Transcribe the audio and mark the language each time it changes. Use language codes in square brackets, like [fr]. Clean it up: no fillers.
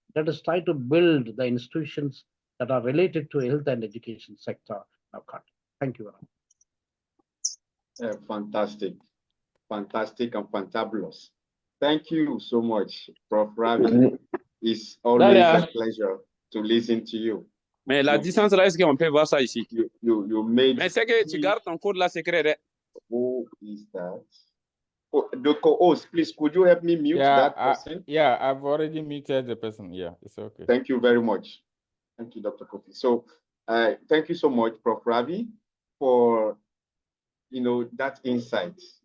[en] Let us try to build the institutions that are related to health and education sector in our country. Thank you very much. Fantastic, fantastic and fantabulous. Thank you so much, Prof. Ravi. It's always a pleasure to listen to you. [fr] Mais la distance là, est-ce qu'on peut voir ça ici? [en] You made. [fr] Mais c'est que tu gardes ton code là secret. [en] Who is that? Oh, the co-host, please, could you help me mute that person? Yeah, I've already muted the person. Yeah, it's okay. Thank you very much. Thank you, Dr. Kofi. So, thank you so much, Prof. Ravi, for that insight.